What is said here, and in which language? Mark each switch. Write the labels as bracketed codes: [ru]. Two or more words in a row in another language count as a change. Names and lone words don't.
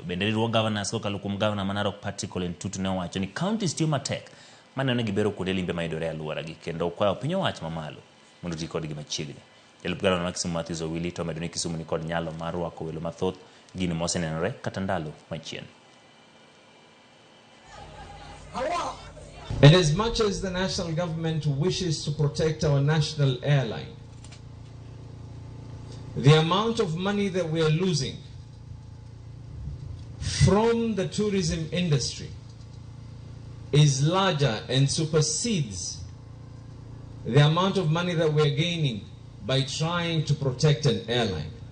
[luo] Bende riwruog governors kokalo kuom governor ma Narok Patrick Ole Ntutu ne owacho ni counties tiyo matek mane ne gibero kuonde limbe mayudore e alworagi kendo kwayo piny owacho mamalo mondo ti kodgi machiegni. Jalup gavana ma Kisumu Mathias Owili to omedo ni Kisumu ni kod nyalo mar rwako welo mathoth, gino mosenenore kata ndalo machien. [en] And as much as the national government wishes to protect our national airline, the amount of money that we are losing from the tourism industry is larger and supersedes the amount of money that we are gaining by trying to protect an airline.